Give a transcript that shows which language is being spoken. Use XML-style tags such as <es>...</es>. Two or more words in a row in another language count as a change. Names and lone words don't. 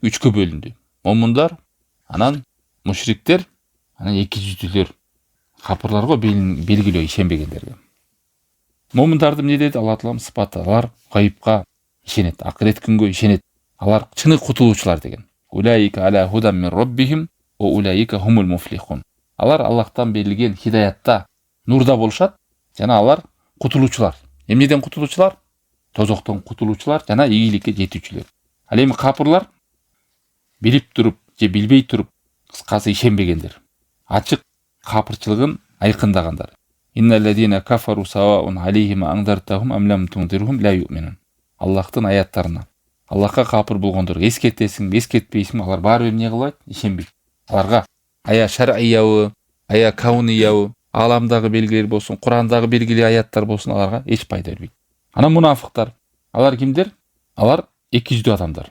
<ky>Үчкө бөлүндү. Момундар, анан мушриктер, анан эки жүздүүлөр. Капырларга белгилөө ишенбегендерге. Момундарды эмне деди? Алла Таалам сыпаты. Алар гайыпка ишенет, акырет күнгө ишенет. Алар чыны кутулуучулар деген.</ky> <ar>أولئك على هدى من ربهم وأولئك هم المفلحون.</ar> <ky>Алар Аллахтан берилген хидаятта, нурда болушат, жана алар кутулуучулар. Эмнеден кутулуучулар? Тозоктон кутулуучулар жана ийгиликке жетүүчүлөр. Ал эми капырлар билип туруп же билбей туруп, кыскасы ишенбегендер. Ачык капырчылыгын айкындагандар.</ky> <ar>إن الذين كفروا سواء عليهم أأنذرتهم أم لم تنذرهم لا يؤمنون.</ar> <ky>Аллахтын аяттарына. Аллахка капыр болгондор эскертесиң, эскертпейсиң, алар баары эмне кылбайт? Ишенбейт. Аларга ая шар'иябы, ая кауниябы, аламдагы белгилер болсун, Курандагы белгилүү аяттар болсун, аларга эч пайда бербейт. Анан мунафыктар, алар кимдер? Алар эки жүздүү адамдар.</ky>